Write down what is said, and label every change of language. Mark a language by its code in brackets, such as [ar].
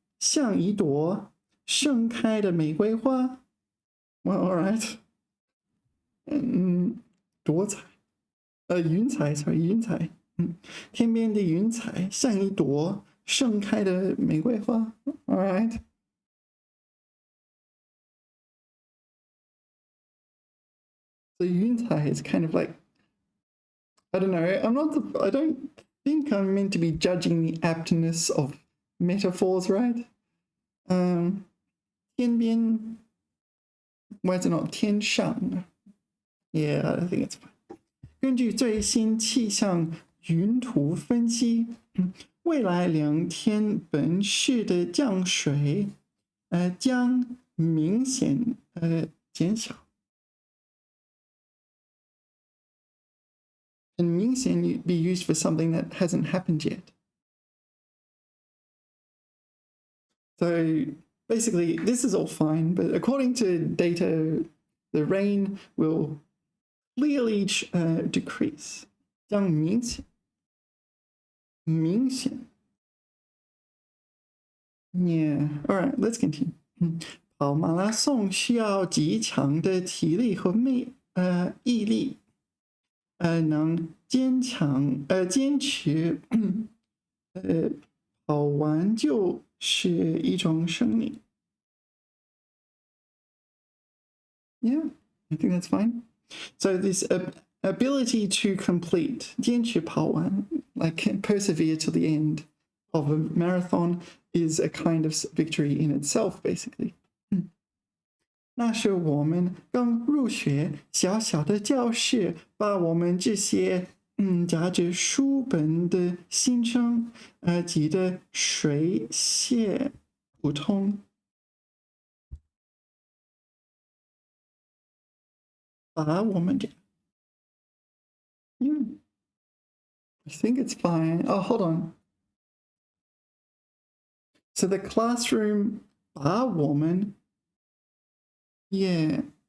[zh] 像一朵盛开的玫瑰花 [en] Well, alright. [zh] 朵彩云彩 sorry 云彩天边的云彩像一朵盛开的玫瑰花 [en] Alright. So 云彩 is kind of like, I don't know, I don't think I'm meant to be judging the aptness of metaphors, right? 天边 Why is it not 天上 Yeah, I think it's fine. [zh] 根据最新气象云图分析，未来2天本市的降水将明显减小。 [en] And 明显 be used for something that hasn't happened yet. So basically, this is all fine, but according to data, the rain will clearly decrease. [zh] 将明显 [en] Yeah. All right, let's continue. [zh] 跑马拉松需要极强的体力和毅力，能坚持，跑完就是一种胜利。 [en] Yeah, I think that's fine. So this ability to complete, [zh] 坚持跑完, [en] like persevere to the end of a marathon is a kind of victory in itself, basically. [zh] 那是我们刚入学，小小的教室把我们这些夹着书本的新生挤得水泄不通。把我们这 [en] I think it's fine. Oh, hold on. So the classroom [zh] 把我们 [en] Yeah.